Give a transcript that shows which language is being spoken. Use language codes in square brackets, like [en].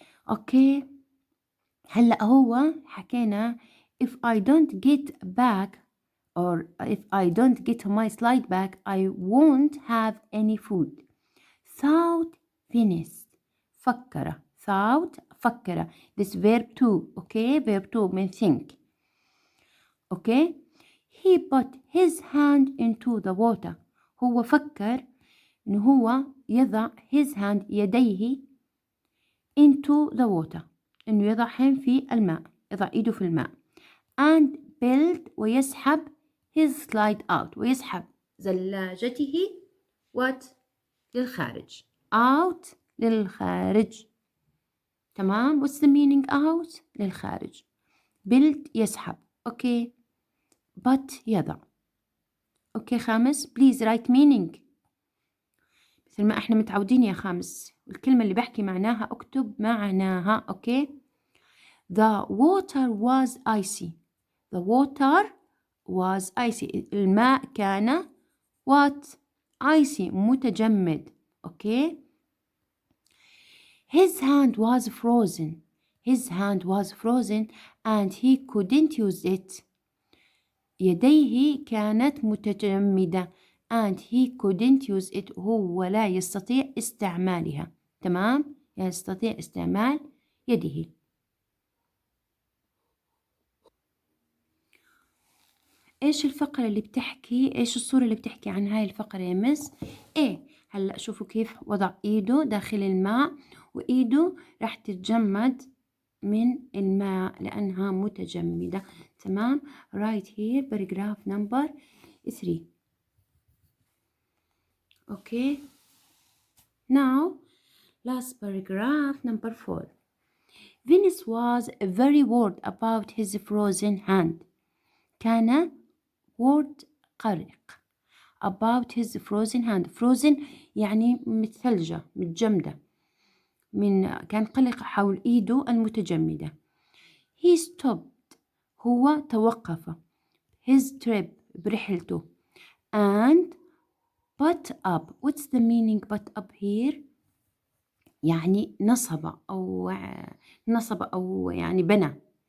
[en] okay, [ar] هلأ هو حكينا [en] if I don't get back or if I don't get my slide back I won't have any food. thought Venice فكر thought فكر this verb to okay verb to mean think. okay he put his hand into the water. [ar] هو فكر إنه هو يضع his hand يديه into the water إنه يضعهم في الماء، يضع إيده في الماء and build ويسحب his slide out ويسحب زلاجته what للخارج out للخارج، تمام. what's the meaning out للخارج، build يسحب، أوكي، but يضع. أوكي خامس please write meaning مثل ما احنا متعودين يا خامس، الكلمة اللي بحكي معناها اكتب معناها. [en] Okay the water was icy. the water was icy الماء كان what icy متجمد. Okay his hand was frozen. his hand was frozen and he couldn't use it. [ar] يديه كانت متجمدة [en] and he couldn't use it [ar] هو لا يستطيع استعمالها، تمام، يستطيع استعمال يده. ايش الفقرة اللي بتحكي، ايش الصورة اللي بتحكي عن هاي الفقرة يا مس؟ ايه، هلأ شوفوا كيف وضع ايده داخل الماء وايده راح تتجمد من الماء لأنها متجمدة، تمام. [en] right here paragraph number 3. okay now last paragraph number 4. Venus was very worried about his frozen hand. كان worried قلق about his frozen hand. [ar] frozen يعني متثلجة متجمدة، كان قلق حول إيده المتجمدة. [en] he stopped هو توقف his trip برحلته and put up. what's the meaning put up here؟ [ar] يعني نصب أو يعني بنى.